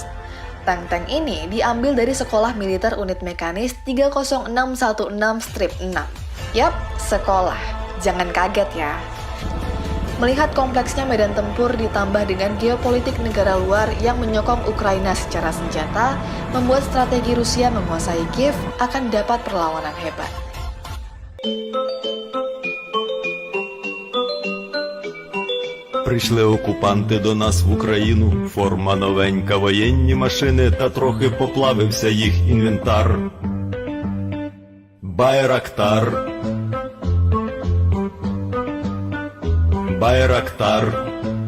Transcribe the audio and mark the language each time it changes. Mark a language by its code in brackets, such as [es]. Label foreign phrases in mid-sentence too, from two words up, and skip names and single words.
[id] Tank-tank ini diambil dari Sekolah Militer Unit Mekanis 30616-6. Yap, sekolah. Jangan kaget ya. Melihat kompleksnya medan tempur ditambah dengan geopolitik negara luar yang menyokong Ukraina secara senjata, membuat strategi Rusia menguasai Kiev akan dapat perlawanan hebat. [uk] Прийшли окупанти до нас в Україну, форма новенька, воєнні машини, та трохи поплавився їх інвентар. Байрактар.